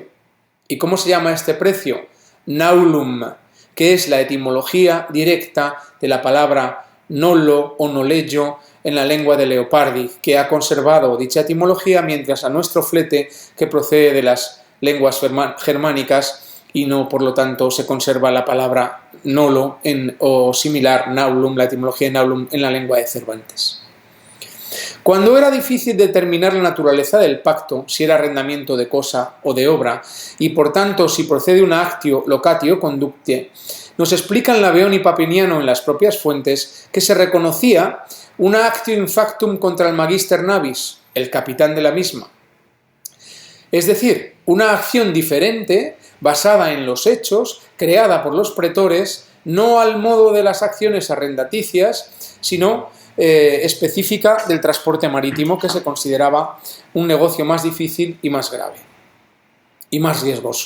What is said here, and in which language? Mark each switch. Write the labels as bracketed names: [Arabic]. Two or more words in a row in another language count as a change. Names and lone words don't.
[Spanish] ¿Y cómo se llama este precio? Naulum, que es la etimología directa de la palabra nolo o noleggio en la lengua de Leopardi, que ha conservado dicha etimología, mientras a nuestro flete, que procede de las lenguas germánicas y no, por lo tanto, se conserva la palabra nolo o similar, naulum, la etimología de naulum en la lengua de Cervantes. Cuando era difícil determinar la naturaleza del pacto, si era arrendamiento de cosa o de obra, y por tanto si procede una actio, [Latin] locatio conductie, [Spanish] nos explican Laveón y Papiniano en las propias fuentes que se reconocía una [Latin] actio in factum [Spanish] contra el [Latin] magister navis, [Spanish] el capitán de la misma. Es decir, una acción diferente, basada en los hechos, creada por los pretores, no al modo de las acciones arrendaticias, sino específica del transporte marítimo, que se consideraba un negocio más difícil y más grave, y más riesgoso.